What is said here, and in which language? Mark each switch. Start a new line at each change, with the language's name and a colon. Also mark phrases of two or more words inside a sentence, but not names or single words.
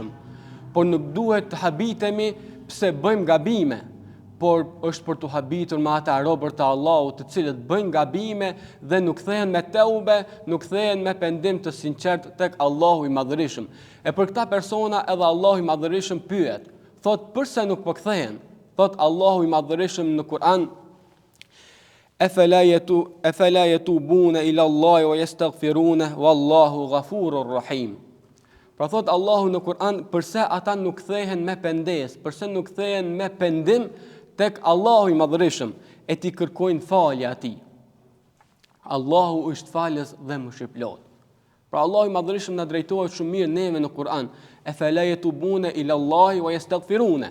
Albanian: Por nuk duhet të habitemi pse bëjmë gabime, por është për të habitur me ata robër të Allahut të cilët bëjnë gabime dhe nuk kthehen me teube, nuk kthehen me pendim të sinqert tek Allahu i madhërisëm. E për këta persona edhe Allahu i madhërisëm pyet, thot pse nuk po kthehen? Thot Allahu i madhërisëm në Kur'an:
Arabic: أفلا يتوبون إلى الله ويستغفرون والله غفور رحيم.
Albanian: Pra thot Allahu në Kur'an, përse ata nuk kthehen me pendes, përse nuk kthehen me pendim tek Allahu i madhërisëm e ti kërkojnë falje atij. Allahu është falës dhe mëshirëplot. Pra Allahu i madhërisëm na drejtohet shumë mirë neve në Kur'an:
Arabic: أفلا يتوبون إلى الله ويستغفرون.